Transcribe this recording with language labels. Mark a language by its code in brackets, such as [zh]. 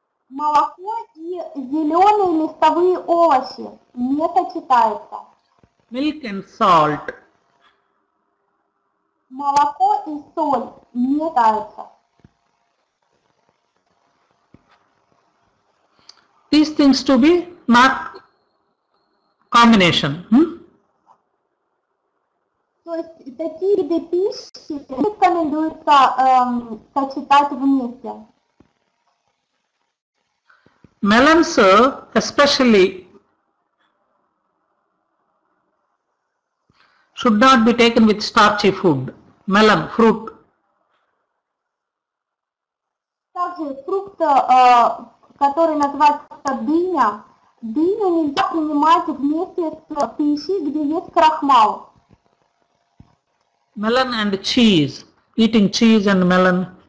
[ru] Молоко и зеленые листовые овощи не сочетаются. [en] Milk and salt. [ru] Молоко и соль не сочетаются. [en] These things to be not combination. [ru] То есть такие виды пищи рекомендуется сочетать вместе. [en] Melons especially should not be taken with starchy food. Melon, fruit. [ru] Также фрукт, который называется дыня, дыню нельзя принимать вместе с пищей, где есть крахмал. [en] Melon and cheese. Eating cheese and melon.